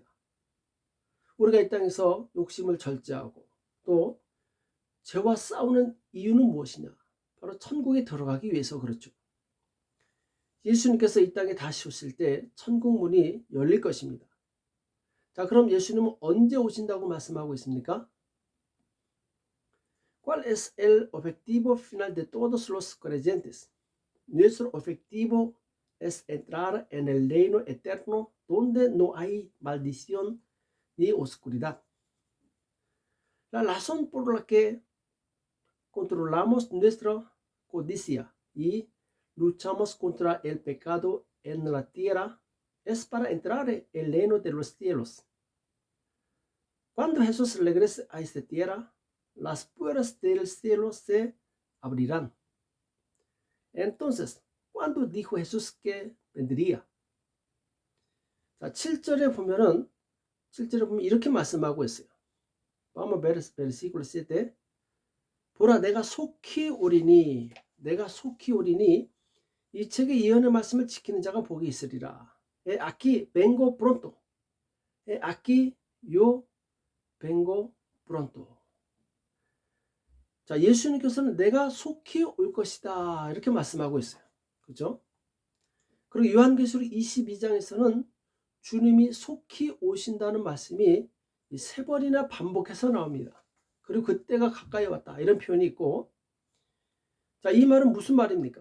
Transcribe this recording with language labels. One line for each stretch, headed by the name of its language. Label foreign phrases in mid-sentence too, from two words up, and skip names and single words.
Korean: 우리가 이 땅에서 욕심을 절제하고 또 죄와 싸우는 이유는 무엇이냐? 바로 천국에 들어가기 위해서 그렇죠. 예수님께서 이 땅에 다시 오실 때 천국 문이 열릴 것입니다. 자, 그럼 예수님은 언제 오신다고 말씀하고 있습니까?
Spanish: ¿Cuál es el objetivo final de todos los creyentes? Nuestro objetivo es entrar en el reino eterno donde no hay maldición ni oscuridad. La razón por la que controlamos nuestra codicia y luchamos contra el pecado en la tierra es para entrar en el reino de los cielos. Cuando Jesús regrese a esta tierra, las puertas del cielo se abrirán. Entonces, ¿cuándo dijo Jesús que vendría?
Korean: 자, 7절에 보면 이렇게 말씀하고 있어요.
Spanish: Vamos a ver versículo 7.
Korean: 보라, 내가 속히 오리니 이 책의 예언의 말씀을 지키는 자가 복이 있으리라.
Spanish: Aquí vengo pronto. Aquí yo vengo pronto.
Korean: 자, 예수님께서는 내가 속히 올 것이다 이렇게 말씀하고 있어요. 그렇죠? 그리고 요한계시록 22장에서는 주님이 속히 오신다는 말씀이 3번이나 반복해서 나옵니다. 그리고 그때가 가까이 왔다 이런 표현이 있고, 자, 이 말은 무슨 말입니까?